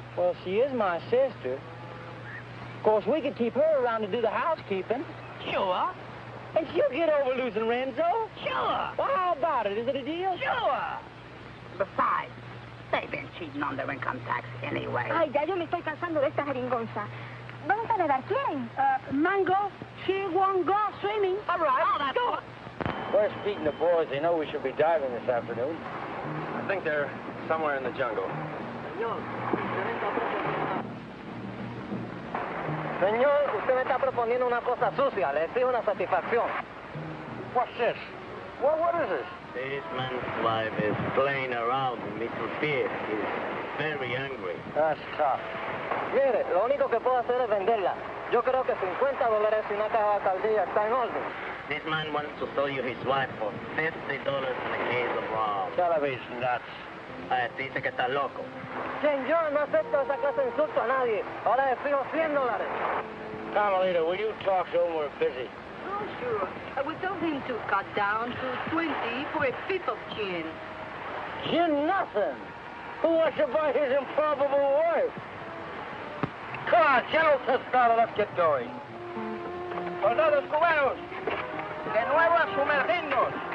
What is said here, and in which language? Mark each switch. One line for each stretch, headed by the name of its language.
English: Well, she is my sister. Of course, we could keep her around to do the housekeeping. Sure. And she'll get over losing Renzo. Sure. Well, how about it? Is it a deal? Sure. Besides, they've been cheating on their income tax anyway.
Spanish: Ay, ya yo me estoy cansando de esta jeringonza. ¿Dónde está Nedar? ¿Quién?
English: Mango, she won't go swimming. All right, Oh, that's go. Where's Pete and the boys? They know we should be diving this afternoon. I think they're somewhere in the jungle.
Spanish: Señor, usted me está proponiendo una cosa sucia. Le exijo una satisfacción.
English: What's this? What is this? This man's wife is playing around with Mr. Pierce. He's very angry. That's tough.
Spanish: Mire, lo único que puedo hacer es venderla. Yo creo que $50 y una caja de caldilla está en orden.
English: This man wants to sell you his wife for $50 and a case of rum. Television, that's...
Spanish: Dice que está loco. Señor, no acepto esa clase de insulto a nadie. Ahora le fijo $100.
English: Carmelita, will you talk to him? We're busy. Oh, sure. We told him to cut down to 20 for a fifth of gin. Gin nothing. Who wants to buy his improbable wife? Come on, General Tostada, let's get going.
Spanish: Soldados cubanos, de nuevo a sumergirnos.